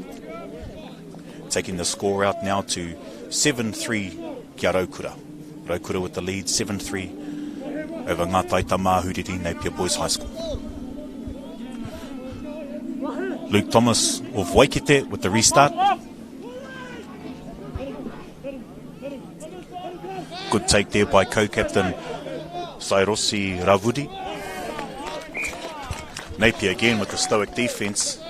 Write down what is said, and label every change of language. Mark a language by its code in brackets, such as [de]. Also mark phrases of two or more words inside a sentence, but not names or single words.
[en] Taking the score out now to 7-3 [mi] kia Raukura. [en] Raukura with the lead 7-3 over [mi] ngā taitama Ahuriri [en] Napier Boys High School. Luke Thomas of Waikite with the restart. Good take there by co-captain Sairosi Ravudi. Napier again with the stoic defence.